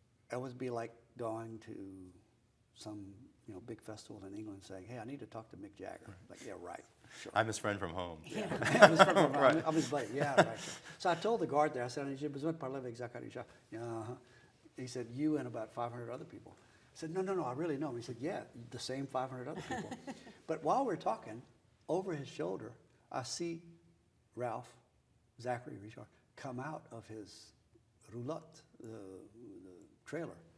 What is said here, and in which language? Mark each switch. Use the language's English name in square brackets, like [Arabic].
[English] It would be like going to some big festival in England saying, "Hey, I need to talk to Mick Jagger." Right. Like, yeah, right, sure. I'm his friend from home. Yeah. I'm his friend from home. Right. I'm his buddy. Yeah, right. So I told the guard there, I said, [French] "J'ai besoin de parler avec Zachary Richard." [English] Yeah, He said, "You and about 500 other people." I said, no, I really know him. He said, "Yeah, the same 500 other people." But while we're talking, over his shoulder, I see Ralph, Zachary Richard, come out of his roulotte, the trailer.